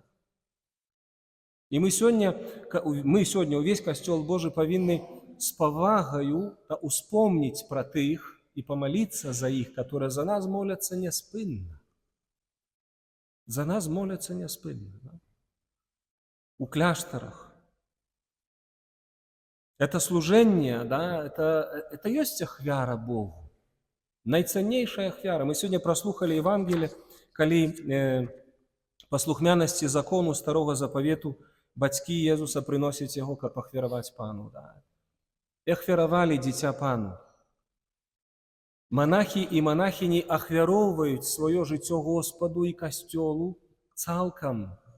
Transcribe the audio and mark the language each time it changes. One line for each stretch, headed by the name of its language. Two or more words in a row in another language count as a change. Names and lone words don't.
Belarusian: І мы сёння ўвесь Касцёл Божы павінны з павагаю успомніць пра тых і памаліцца за іх, которые за нас моляцца няспынна. За нас моляцца няспынна. Да? У кляштарах.
Russian: Это служение, да, это
Belarusian: ёсць ахвяра Богу. Найцаннейшая ахвяра.
Russian: Мы сегодня
Belarusian: прослухали Евангелие, калі паслухмянасці закону Старого Заповету бацькі Езуса прыносяць яго, каб ахвяраваць Пану. Да. І ахвяравалі дзіця Пану. Монахи і монахіні ахвяроўваюць сваё жыццё Господу і Касцёлу цалкам.